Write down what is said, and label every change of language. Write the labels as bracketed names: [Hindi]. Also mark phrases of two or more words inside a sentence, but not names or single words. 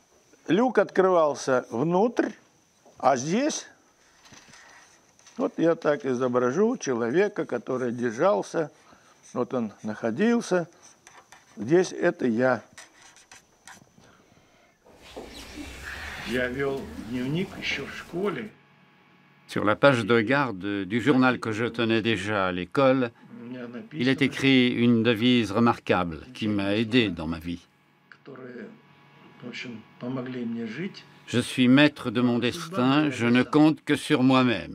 [Russian] Люк открывался внутрь, а здесь Вот я так изображу человека, который держался, вот он находился. Здесь это я. Я вел дневник еще в школе. [French] Sur la page de garde du journal que je tenais déjà à l'école, il est écrit une devise remarquable qui m'a aidé dans ma vie. Je suis maître de mon destin, je ne compte que sur moi-même.